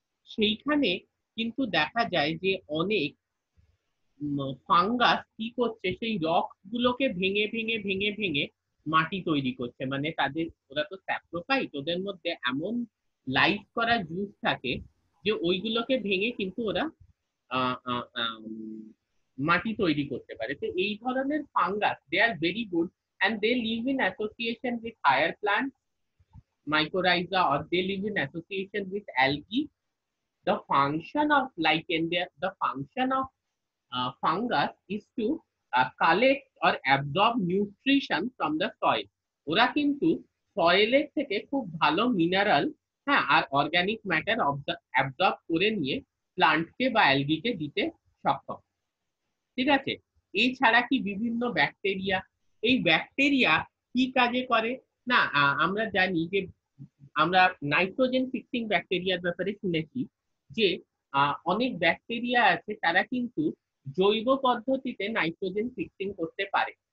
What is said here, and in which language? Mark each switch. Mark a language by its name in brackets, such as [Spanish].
[Bangla] সেইখানে কিন্তু দেখা যায় যে অনেক ফাঙ্গাস কি করছে, সেই রক গুলোকে ভেঙে ভেঙে ভেঙে ভেঙে মাটি তৈরি করছে। মানে তাদের, ওরা তো স্যাপ্রোফাইট, ওদের মধ্যে এমন লাইফ করা জুস থাকে যে ওইগুলোকে ভেঙে কিন্তু ওরা আহ, আহ, আহ, মাটি তৈরি করতে পারে। তো এই ধরনের fungus, [English] They are very good, and they live in association with higher plants, mycorrhiza, or they live in association with algae. The function of lichen, the function of fungus is to collect or absorb nutrition from the soil. [Bangla] ওরা কিন্তু সয়েলের থেকে খুব ভালো mineral, হ্যাঁ, আর organic matter absorb করে নিয়ে প্লান্টকে বা অ্যালগিকে দিতে সক্ষম, ঠিক আছে? এছাড়া কি বিভিন্ন ব্যাকটেরিয়া, এই ব্যাকটেরিয়া কি কাজে করে না, আমরা জানি যে আমরা নাইট্রোজেন ফিক্সিং ব্যাকটেরিয়ার ব্যাপারে শুনেছি যে অনেক ব্যাকটেরিয়া আছে, তারা কিন্তু জৈব পদ্ধতিতে নাইট্রোজেন ফিক্সিং করতে পারে।